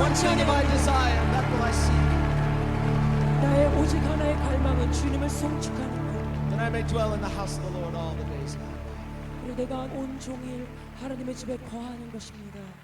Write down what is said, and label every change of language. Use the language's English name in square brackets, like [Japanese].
[English] One thing have I desire, that will I seek, [Korean] 나의 오직 하나의 갈망은 주님을 송축하는 것. [English] that I may dwell in the house of the Lord all the days of my life. [Korean] 그리고 내가 온 종일 하나님의 집에 거하는 것입니다.